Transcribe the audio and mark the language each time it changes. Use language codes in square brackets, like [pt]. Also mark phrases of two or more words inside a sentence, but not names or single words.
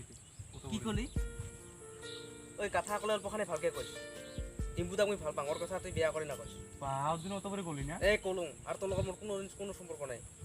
[as] কি কলি ওই কথা কলে অল্পখানে ভালকে কই ডিম্পুদাক মই ভাল পাঙৰ কথা তুই বিয়া কৰি নকয় পাঁচ দিন অত করে কলি না এই কলুং আর তোর লগত মোর কোনো সম্পর্ক নাই